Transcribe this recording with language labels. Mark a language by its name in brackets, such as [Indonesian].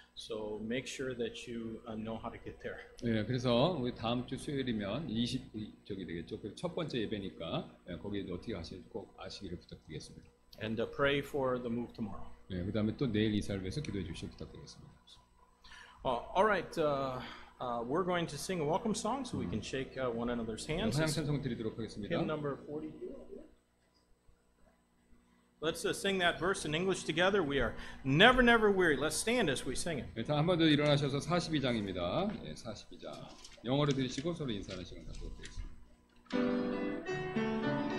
[English] So make sure that you know how to get there. [Korean] 예, 그래서 우리 다음 주 수요일이면 20저기 되겠죠. 그 첫 번째 예배니까 거기에 어떻게 하실지 꼭 아시기를 부탁드리겠습니다. [English] And pray for the move tomorrow. [Korean] 예, 그다음에 또 내일 이사를 위해서 기도해 주시기 부탁드리겠습니다. [English] All right, we're going to sing a welcome song so we can shake one another's hands. [Korean] 찬양 찬송 드리도록 하겠습니다. [English] Hymn number 42. Let's sing that verse in English together. We are never, never weary. Let's stand as we sing it. [Korean] 일단 한 번 더 일어나셔서 42장입니다. 예, 42장. 영어로 들으시고 서로 인사하는 시간 갖도록 하겠습니다.